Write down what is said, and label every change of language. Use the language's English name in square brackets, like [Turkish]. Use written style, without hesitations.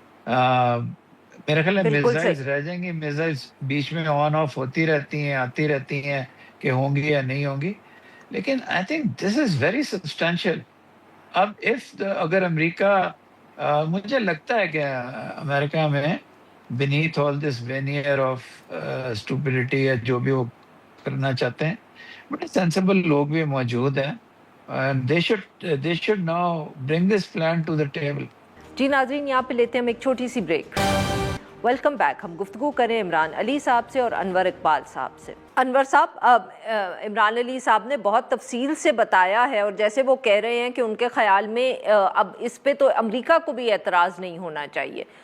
[Urdu] میرے خیال ہے میزائلز رہ جائیں گی، میزائلز بیچ میں آن آف ہوتی رہتی ہیں، آتی رہتی ہیں کہ ہوں گی یا نہیں ہوں گی، لیکن [English] I think this is very substantial. [Urdu] اب اگر امریکہ مجھے لگتا ہے کہ امریکہ میں [English] beneath all this veneer of stupidity [Urdu] یا جو بھی وہ کرنا چاہتے ہیں، بڑے سینسیبل لوگ بھی موجود ہیں. [English] they should now bring this plan to the table. [Urdu] جی ناظرین، یہاں پہ لیتے ہیں ہم ایک چھوٹی سی بریک. Welcome back. ہم گفتگو کریں عمران علی صاحب سے اور انور اقبال صاحب سے. انور صاحب، عمران علی صاحب نے بہت تفصیل سے بتایا ہے، اور جیسے وہ کہہ رہے ہیں کہ ان کے خیال میں اب اس پہ تو امریکہ کو بھی اعتراض نہیں ہونا چاہیے.